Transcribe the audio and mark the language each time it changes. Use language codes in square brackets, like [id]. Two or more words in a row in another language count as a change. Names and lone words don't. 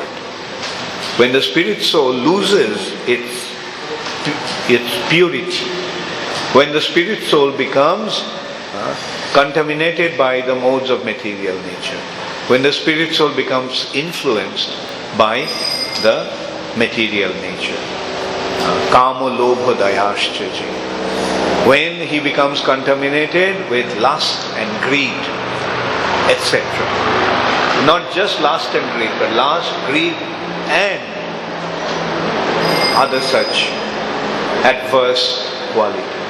[en] When the spirit soul loses its purity, when the spirit soul becomes contaminated by the modes of material nature, when the spirit soul becomes influenced by the material nature, [sa] kama lobha dayaschaji, [en] when he becomes contaminated with lust and greed, etc. Not just lust and greed, but lust, greed and other such adverse qualities.